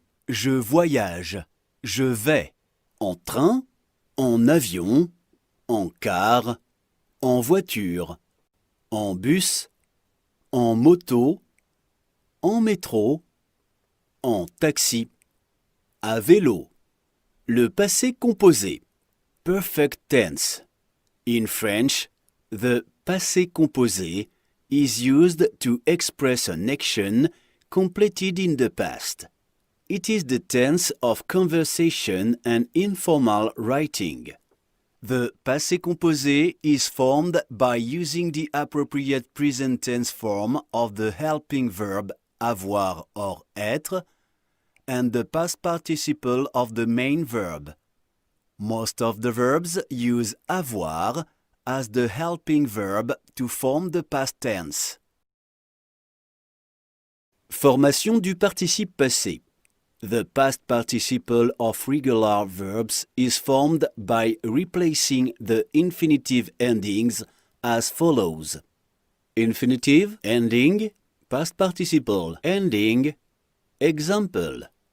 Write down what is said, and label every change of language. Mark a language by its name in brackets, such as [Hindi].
[French] Je voyage. Je vais en train, en avion, en car, en voiture, en bus, en moto, en métro, en taxi, à vélo. Le passé composé. [English] Perfect tense. In French, the passé composé is used to express an action completed in the past. It is the tense of conversation and informal writing. The passé composé is formed by using the appropriate present tense form of the helping verb avoir or être and the past participle of the main verb. Most of the verbs use avoir as the helping verb to form the past tense. [French] Formation du participe passé. [English] The past participle of regular verbs is formed by replacing the infinitive endings as follows. Infinitive, ending, past participle, ending, example.